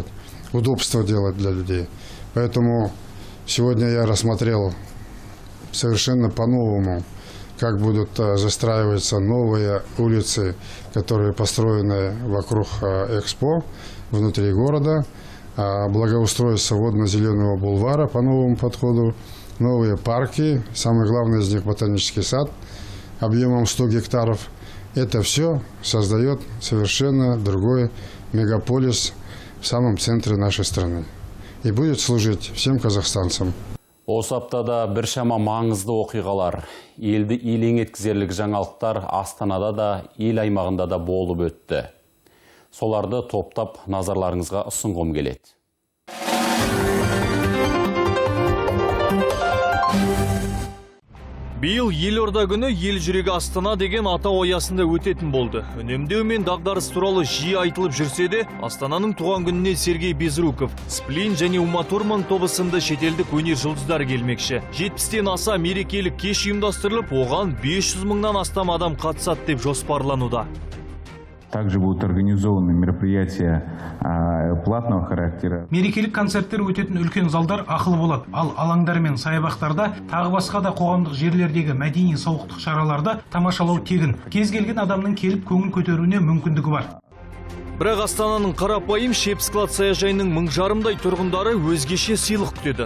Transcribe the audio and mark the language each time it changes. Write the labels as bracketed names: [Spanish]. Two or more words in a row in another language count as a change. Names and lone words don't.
[Russian] Удобство делать для людей. Поэтому сегодня я рассмотрел совершенно по-новому, как будут застраиваться новые улицы, которые построены вокруг Экспо, внутри города, благоустройство водно-зеленого бульвара по новому подходу, новые парки, самый главный из них ботанический сад объемом 100 гектаров. Это все создает совершенно другой мегаполис в самом центре нашей страны и будет служить всем казахстанцам. [Kazakh] Осы аптада біршама маңызды оқиғалар, елді елең еткізерлік жаңалықтар Астанада да, ел аймағында да болып өтті. Соларды топтап назарларыңызға ұсынғым келеді. Биыл елорда күні ел жүрегі Астана деген атау аясында өтетін болды. Үнемдеу мен дағдарыс туралы жиі айтылып жүрсе де, Астананың туған күніне Сергей Безруков, Сплин және Ума Турман тобы сынды шетелдік өнер жұлдыздар келмекші. 70-тен аса мерекелік кеш ұйымдастырылып, оған 500 мыңнан астам адам қатысады деп жоспарлануда. [Russian] Также будут организованы мероприятия платного характера. [Kazakh] Мерекелік концерттер өтетін үлкен залдар ақылы болады. Ал алаңдар мен саябақтарда тағы басқа да қоғамдық жерлердегі мәдени сауықтық шараларды тамашалау тегін. Кез келген адамның келіп көңіл көтеруіне мүмкіндігі бар. Бірақ Астананың қарапайым Шепсклад саяжайының 1000 жарымдай тұрғындары өзгеше сыйлық күтеді.